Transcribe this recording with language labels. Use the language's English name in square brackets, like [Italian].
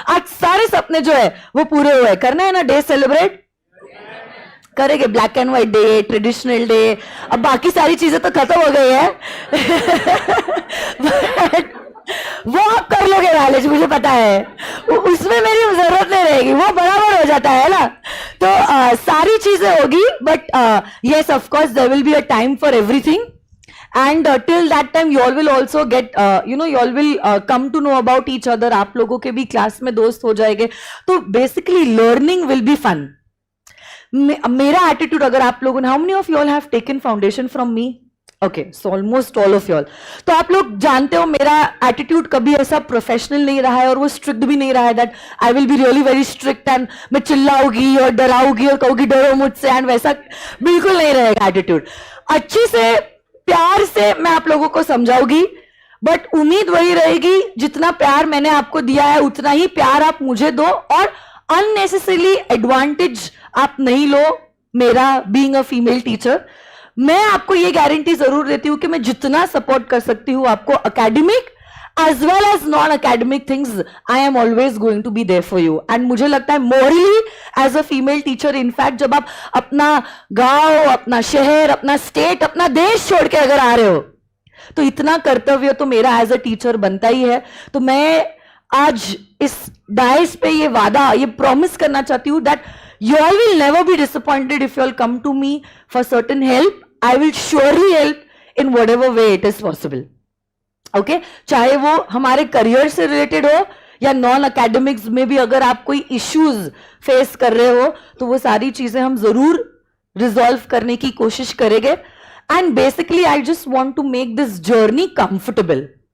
[Hindi] आज सारे सपने जो है वो पूरे हुए। करना है ना डे सेलिब्रेट, करेंगे, black and white day, traditional day, अब बाकी सारी चीजें तो खत्म हो गई है वो आप कर लोगे मैनेज, मुझे पता है, उसमें मेरी जरूरत नहीं रहेगी, वो बराबर हो जाता है ना। तो सारी चीजें होगी, [English] But yes of course there will be a time for everything, and till that time you all will also get you all will come to know about each other। [Hindi] आप लोगों के भी क्लास में दोस्त हो जाएंगे, तो basically [English] Learning will be fun. [Hindi] मेरा एटीट्यूड अगर आप लोगों ने, [English] How many of you all have taken foundation from me? [Hindi] Okay, so almost all of you all. तो आप लोग जानते हो मेरा एटीट्यूड कभी ऐसा प्रोफेशनल नहीं रहा है और वो स्ट्रिक्ट भी नहीं रहा है [English] that I will be really very strict [Hindi] and मैं चिल्लाऊंगी और डराऊंगी और कहूंगी डरो मुझसे, एंड वैसा बिल्कुल नहीं रहेगा एटीट्यूड। अच्छे से प्यार से मैं आप लोगों को समझाऊंगी, बट उम्मीद वही रहेगी जितना प्यार मैंने आपको दिया है उतना ही प्यार आप मुझे दो, और अननेसेसरीली एडवांटेज आप नहीं लो मेरा बीइंग अ फीमेल टीचर। मैं आपको ये गारंटी जरूर देती हूं कि मैं जितना सपोर्ट कर सकती हूं आपको [English] Academic as well as non academic things, I am always going to be there for you. [Hindi] And मुझे लगता है Morli as a female teacher, in fact जब आप अपना गांव, अपना शहर, अपना स्टेट, अपना देश छोड़ के अगर आ रहे हो तो इतना कर्तव्य तो मेरा एज अ टीचर बनता ही है। तो मैं आज इस डाइस पे ये वादा, ये प्रॉमिस करना चाहती हूं [English] That you all will never be disappointed if you all come to me for certain help. I will surely help in whatever way it is possible. Okay? [Hindi] चाहे वो हमारे करियर से रिलेटेड हो या नॉन एकेडमिक्स में भी अगर आप कोई इश्यूज फेस कर रहे हो तो वो सारी चीजें हम जरूर रिजॉल्व करने की कोशिश करेंगे। [English] And basically I just want to make this journey comfortable.